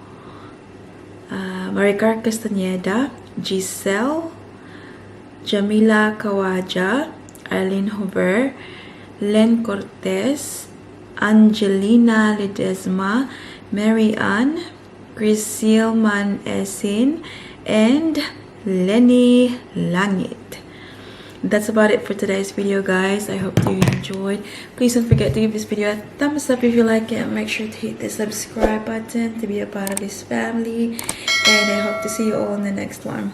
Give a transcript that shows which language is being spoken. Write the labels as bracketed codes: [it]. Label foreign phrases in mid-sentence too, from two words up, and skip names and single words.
[en] Maricar Castaneda, Giselle, Jamila Kawaja, Arlene Hover, Len Cortez, Angelina Ledesma, Mary Ann, Grisil Man Esin, and Lenny Langit. That's about it for today's video, guys. I hope you enjoyed. Please don't forget to give this video a thumbs up if you like it. And make sure to hit the subscribe button to be a part of this family. And I hope to see you all in the next one.